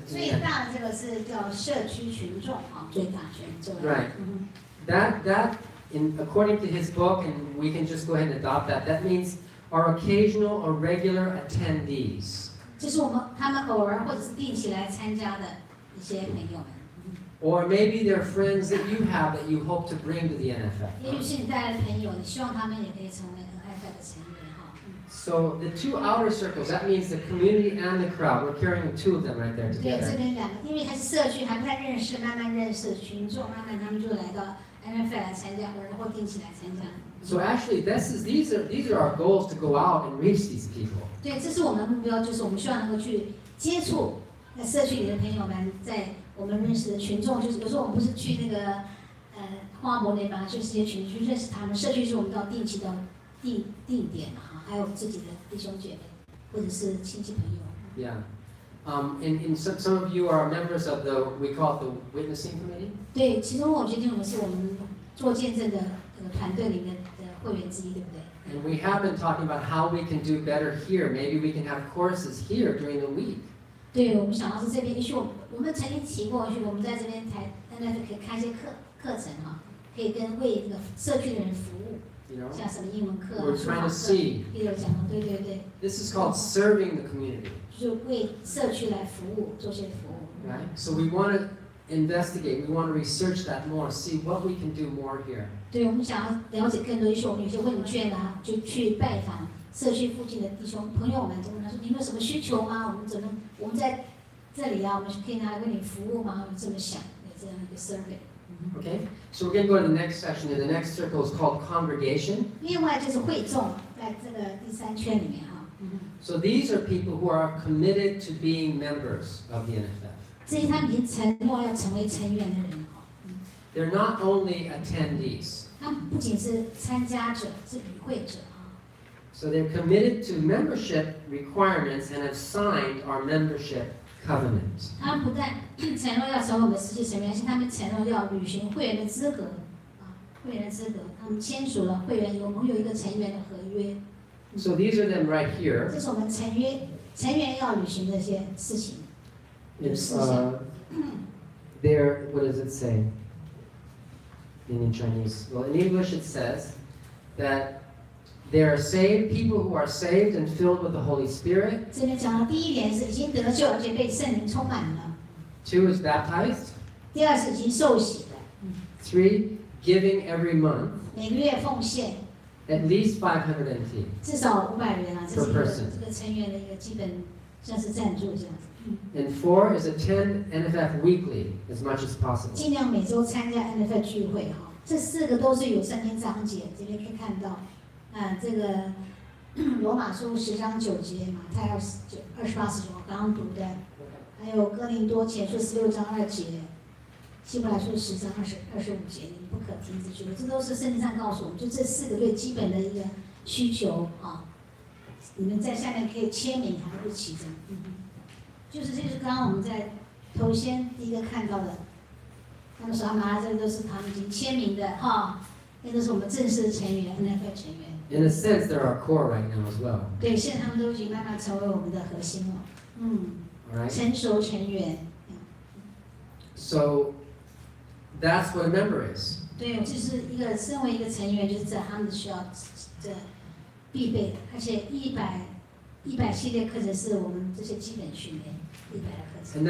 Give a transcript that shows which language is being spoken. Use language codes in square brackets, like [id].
[zh] 最大的这个是叫社区群众啊，最大圈这个。 [en] Right. That according to his book, and we can just go ahead and adopt that. That means our occasional or regular attendees. [zh] 这是他们偶尔或者是定期来参加的一些朋友们。 [en] Or maybe they're friends that you have that you hope to bring to the NFF. [zh] 也许是你带来的朋友，你希望他们也可以成为 NFF 的成员哈。 [en] So the 2 outer circles, that means the community and the crowd. We're carrying 2 of them right there [zh] 对，这 [en] together. [zh] 边2个，因为还是社区还不太认识，慢慢认识群众，慢慢他们就来到 NFF 来参加，或定期来参加。 [en] So actually, these are our goals to go out and reach these people. [zh] 对，这是我们的目标，就是我们希望能够去接触在社区里的朋友们，在我们认识的群众，就是有时候我们不是去那个花博那边，去世界群去认识他们。社区是我们到定期到定点哈，还有自己的弟兄姐妹或者是亲戚朋友。 [en] Yeah. And some of you are members of we call it the witnessing committee. [zh] 对，其中我决定我们是我们做见证的团队里面的会员之一，对不对？ [en] And we have been talking about how we can do better here. Maybe we can have courses here during the week. [zh] 对，我们想到是这边，也许我们曾经提过，也许我们在这边可以开一些课程哈，可以为这个社区的人服务， [en] You know, [zh] 像什么英文课、 [en] we're [zh] 书 [en] trying to [zh] 课， [en] see. [zh] 也有讲过，对对对， [en] This is called serving the community, [zh] 就是为社区来服务，做些服务。 [en] right? So we want to investigate. We want to research that more. See what we can do more here. [zh] 对，我们想要了解更多，也许我们有些问卷啊，就去拜访社区附近的弟兄朋友们，就问他说：“你们有什么需求吗？我们在这里啊，我们可以拿来为你服务吗？” 我这么想，有这样一个 survey。 [en] Okay? So we're going to go to the next section. And the next circle is called congregation. [zh] 另外就是会众，在这个第3圈里面哈。 [en] So these are people who are committed to being members of the NFF. [zh] 这些他们已经承诺要成为成员的人哈。 [en] They're not only attendees. [zh] 他们不仅是参加者，是与会者啊。 [en] So they're committed to membership requirements and have signed our membership covenant. [zh] 他们不但承诺要成为我们的实际成员，而且他们承诺要履行会员的资格啊，会员的资格，他们签署了会员我们有一个成员的合约。 [en] So these are them right here. [zh] 这是我们成员要履行的一些事情。 [en] It's there. What does it say in Chinese? Well, in English it says that there are saved people who are saved and filled with the Holy Spirit. [zh] 这边讲的第一点是已经得救，而且被圣灵充满了。 [en] 2 is baptized. [zh] 第二是已经受洗的。 [en] 3, giving every month [zh] 每个月奉献 [en] at least 500 NT. [zh] 至少500元啊，这是 [en] Per person. [zh] 这个成员的一个基本，像是赞助这样子。 [en] And 4 is attend NFF weekly as much as possible. [zh] 尽量每周参加 NFL 聚会哈。这4个都是有圣经章节，这边可以看到，这个罗马书10章9节，马太28、19刚刚读的，还有哥林多前书16章2节，希伯来书10章25节，你不可停止聚会，这都是圣经上告诉我们，就这4个最基本的一个需求啊。你们在下面可以签名，还有日期这样。就是刚刚我们在头先第一个看到的，他们手上拿的这个都是他们已经签名的哈，那都是我们正式的成员 NFL 成员。 [en] In a sense, they're our core right now as well. [zh] 对，现在他们都已经慢慢成为我们的核心了。 [en] All right. [zh] 成熟成员。 [en] So that's what a member is. [zh] 对，就是身为一个成员，就是他们需要的必备的，而且100系列课程是我们这些基本训练100的课程。